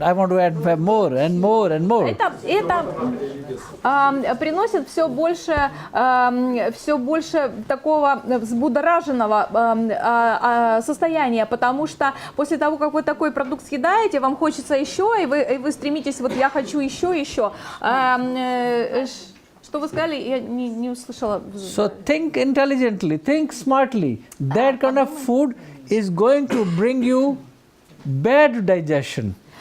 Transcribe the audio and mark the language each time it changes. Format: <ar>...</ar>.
<en>I want to add more and more and more.</en> <ru>Это приносит все больше такого взбудораженного состояния, потому что после того, как вы такой продукт съедаете, вам хочется еще, и вы стремитесь, вот я хочу еще. Что вы сказали? Я не услышала.</ru> <en>So think intelligently, think smartly. That kind of food is going to bring you bad digestion.</en>